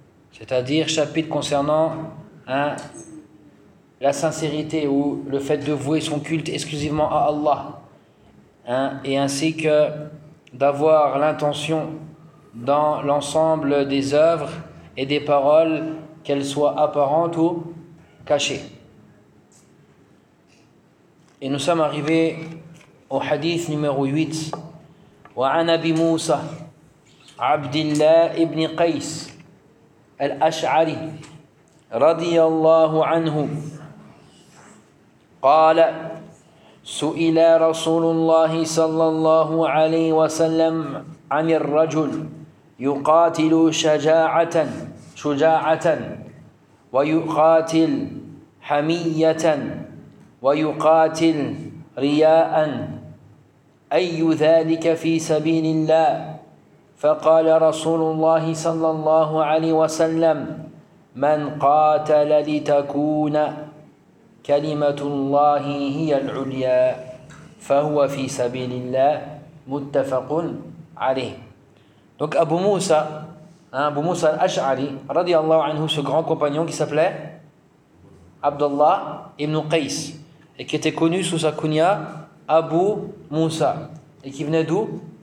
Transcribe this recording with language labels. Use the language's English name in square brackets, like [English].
[French] C'est-à-dire chapitre concernant hein, la sincérité ou le fait de vouer son culte exclusivement à Allah hein, et ainsi que d'avoir l'intention dans l'ensemble des œuvres et des paroles, qu'elles soient apparentes ou cachées. Et nous sommes arrivés au hadith numéro 8. [Arabic] Wa an Abi Musa Abdillah ibn Qais al-Ash'ari radiyallahu anhu qala su'ila Rasulullah sallallahu alayhi wa sallam 'anil rajul يقاتل شجاعة شجاعة ويقاتل حمية ويقاتل رياء أي ذلك في سبيل الله فقال رسول الله صلى الله عليه وسلم من قاتل لتكون كلمة الله هي العليا فهو في سبيل الله متفق عليه. [French] Donc Abu Musa al-Ash'ari, radiallahu anhu, ce grand compagnon qui s'appelait Abdullah ibn Qais, et qui était connu sous sa kunya Abu Musa, et qui venait d'où?